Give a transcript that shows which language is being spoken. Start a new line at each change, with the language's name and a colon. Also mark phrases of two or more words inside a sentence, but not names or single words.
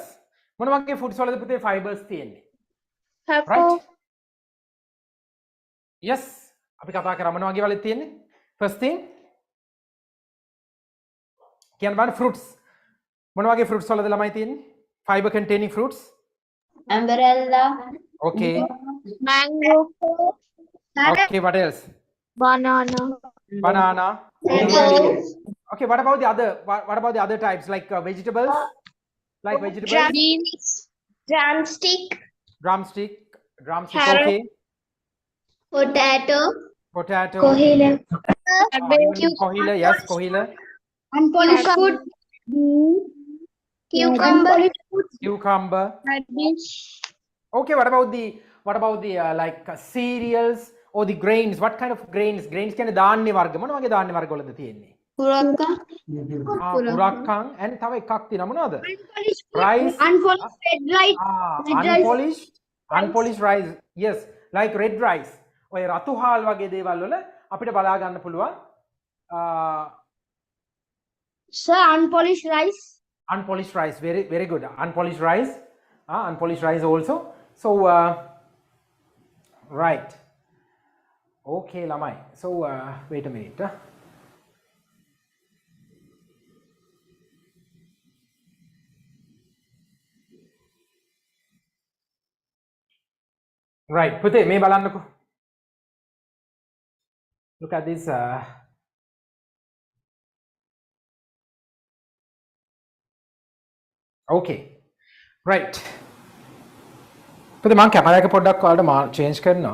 Sinhala: මොන වගේ foods වලද පුතේ fibers තියෙන්නේ?
English: Pepper. Right? Yes.
Sinhala: අපි කතා කරා මොන වගේ වලද තියෙන්නේ?
English: First thing
Sinhala: කියන්න බලන්න
English: fruits.
Sinhala: මොන වගේ fruits වලද ළමයි තියෙන්නේ?
English: Fiber containing fruits. Umbrella. Okay. Mango. Okay, what else? Banana. Banana. Apples. Okay, what about the other types like vegetables? Like vegetables? Beans. Drumstick. Drumstick. Carrot. Okay. Potato. Potato. Kohila. Kohila, yes, kohila. Unpolished food. Cucumber. Cucumber. Radish. Okay, what about the like cereals or the grains? What kind of grains? Grains
Sinhala: කියන්නේ ධාන්‍ය වර්ග. මොන වගේ ධාන්‍ය වර්ග වලද තියෙන්නේ?
English: Puraka.
Sinhala: පුරක්කන් and තව එකක් තියෙනවා මොනවද?
English: Rice. Unpolished red rice. Unpolished rice. Yes, like red rice.
Sinhala: ඔය රතු හාල් වගේ දේවල් වල අපිට බලා ගන්න පුළුවන්.
English: Sir, unpolished rice. Unpolished rice, very good. Unpolished rice. Unpolished rice also. So right. Okay, lamai. So wait a minute. Right,
Sinhala: පුතේ මේ බලන්නකෝ.
English: Look at this. Okay, right.
Sinhala: පුතේ මම කැමරා එක පොඩ්ඩක් ඔයාලට change කරනවා.